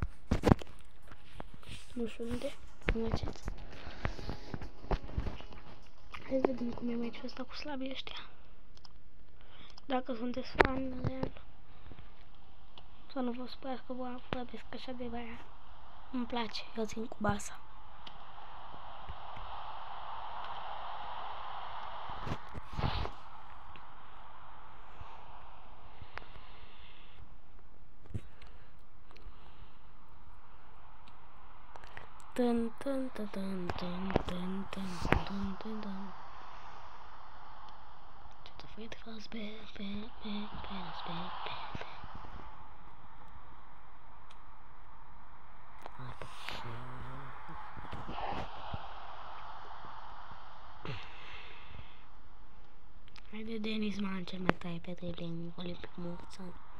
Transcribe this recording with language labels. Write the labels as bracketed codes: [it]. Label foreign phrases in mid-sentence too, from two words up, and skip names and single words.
[ro] Nu știu unde. Nu mergeți. Hai să vedem cum e meciul ăsta cu slabii ăștia. Dacă sunteți fan real, să nu vă sperați că vă vorbesc așa de băia. Îmi place, eu țin cu Barça. Dun dun dun dun dun dun dun dun dun dun. [en] Just afraid to fall back. [ro] Haide, Denis Man, cel mai tare pe dribbling olimpic mulțan.